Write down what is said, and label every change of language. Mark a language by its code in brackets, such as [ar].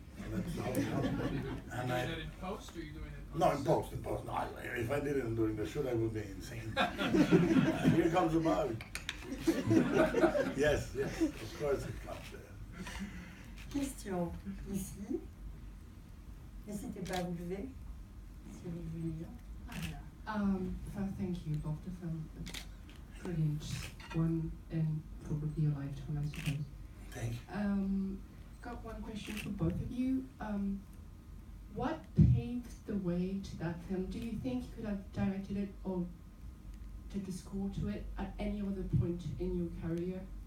[en] That's all, you know. And Are you doing that in post, or are you doing it no, in post. No, if I did it during the shoot, I would be insane. Here comes the bug. Yes, of course it comes there. [fr] Question ici. N'hésitez pas à vous lever, si vous voulez bien. Voilà. [en] First, thank you both of them. Brilliant one in probably a lifetime, I suppose. Thank you. Got one question for both of you. What paved the way to that film? Do you think you could have directed it or did the score to it at any other point in your career?